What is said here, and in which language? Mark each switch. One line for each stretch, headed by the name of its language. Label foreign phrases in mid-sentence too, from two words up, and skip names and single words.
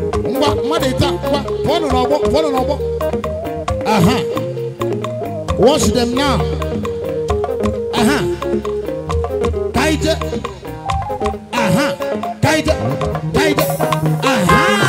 Igbo: Ngwa, mmadụ ịta, ngwa, pụọnụ n'ọgbọ, pụọnụ n'ọgbọ.
English: Aha. Watch them now. Aha. Kaije. Aha. Kaije. Kaije. Aha.